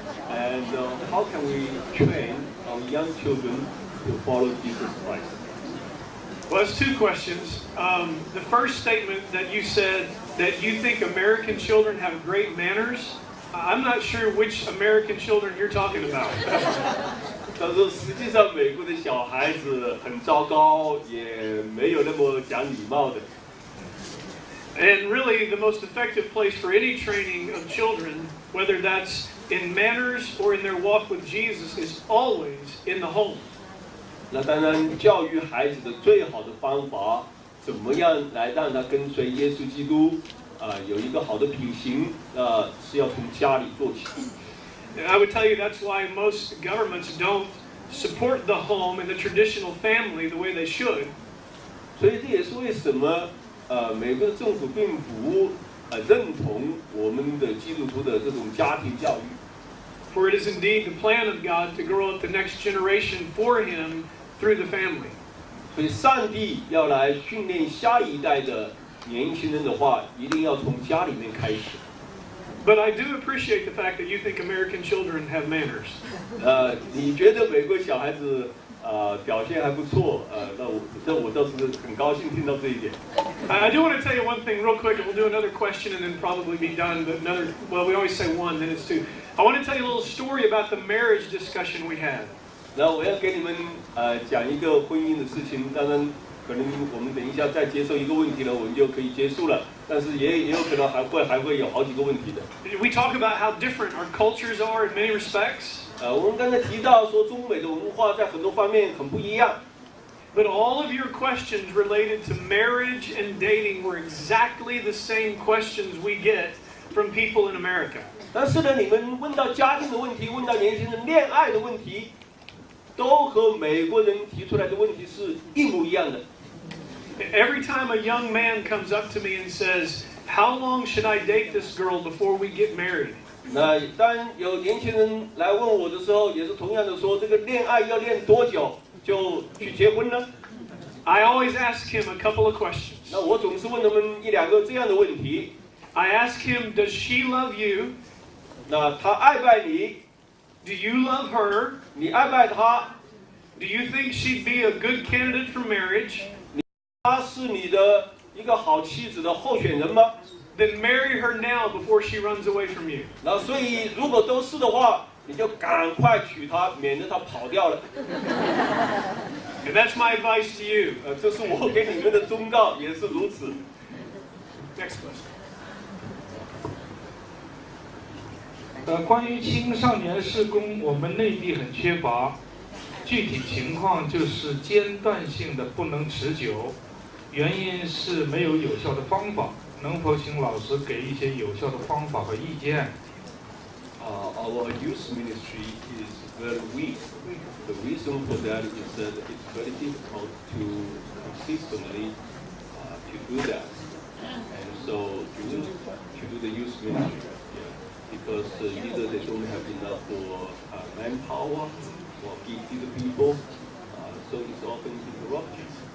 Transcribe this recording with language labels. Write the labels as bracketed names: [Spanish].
[English] And how can we train our young children to follow Jesus Christ? Well, that's two questions. The first statement that you said that you think American children have great manners, I'm not sure which American children you're talking about. [Chinese] 他说，实际上美国的小孩子很糟糕，也没有那么讲礼貌的。 [English] And really, the most effective place for any training of children, whether that's in manners or in their walk with Jesus, is always in the home. [Chinese] 那当然，教育孩子的最好的方法，怎么样来让他跟随耶稣基督有一个好的品行是要从家里做起。 [English] And I would tell you that's why most governments don't support the home and the traditional family the way they should. [Chinese] 所以这也是为什么美国的政府并不认同我们的基督徒的这种家庭教育。 [English] For it is indeed the plan of God to grow up the next generation for Him through the family. [Chinese] 所以上帝要来训练下一代的年轻人的话，一定要从家里面开始。 [English] But I do appreciate the fact that you think American children have manners. [Chinese] 你觉得美国小孩子表现还不错，那我倒是很高兴听到这一点。 [English] I do want to tell you one thing real quick, and we'll do another question and then probably be done. But we always say one, then it's two. I want to tell you a little story about the marriage discussion we had. [Chinese] 那我要给你们讲一个婚姻的事情，当然可能我们等一下再接受一个问题了，我们就可以结束了。但是也有可能还会有好几个问题的。 [English] We talk about how different our cultures are in many respects. [Chinese] 我们刚才提到说中美的文化在很多方面很不一样。 [English] But all of your questions related to marriage and dating were exactly the same questions we get from people in America. [Chinese] 但是呢，你们问到家庭的问题，问到年轻人恋爱的问题，都和美国人提出来的问题是一模一样的。 [English] Every time a young man comes up to me and says, "How long should I date this girl before we get married?" [Chinese] 那当有年轻人来问我的时候，也是同样的说，这个恋爱要恋多久就去结婚呢？ [English] I always ask him a couple of questions. [Chinese] 那我总是问他们一两个这样的问题。 [English] I ask him, "Does she love you? [Chinese] 那他爱不爱你？ [English] Do you love her? [Chinese] 你爱不爱他？ [English] Do you think she'd be a good candidate for marriage? [Chinese] 他是你的一个好妻子的候选人吗？ [English] Then marry her now before she runs away from you." [Chinese] 那所以如果都是的话，你就赶快娶她，免得她跑掉了。 [English] And that's my advice to you. [Chinese] 这是我给你们的忠告，也是如此。 [English] Next question. [Chinese] 关于青少年事工，我们内地很缺乏，具体情况就是间断性的不能持久，原因是没有有效的方法。能否请老师给一些有效的方法和意见？ [English] Our youth ministry is very weak. The reason for that is that it's very difficult to consistently to do that, and so to do the youth ministry, because either they don't have enough manpower or gifted people, so it's often interrupted.